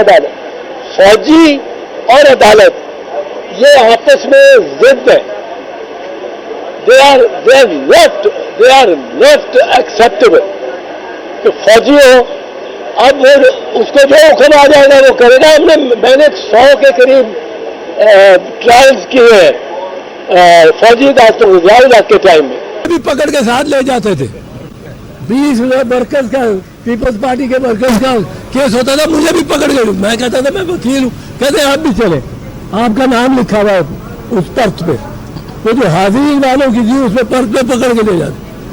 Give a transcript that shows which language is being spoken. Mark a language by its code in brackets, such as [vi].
[ur] عدالت, فوجی اور عدالت یہ آپس میں ضد ہے. [en] they are not acceptable. [ur] کہ فوجی ہو, اب اس کو جو حکم آ جائے گا وہ کرے گا. میں نے 100 کے قریب ٹرائلز کیے ہیں فوجی عدالتوں کے ٹائم میں. بھی پکڑ کے ساتھ لے جاتے تھے. 20 ورکرز کا, پیپلز پارٹی کے ورکرز کا کیس ہوتا تھا, مجھے بھی پکڑ کے, میں کہتا تھا میں وکیل ہوں, کہتے آپ بھی چلے, آپ کا نام لکھا ہوا ہے اس پرچ پہ, وہ جو حاضری والوں کی تھی اس پہ پرچ پہ پکڑ کے لے جاتے.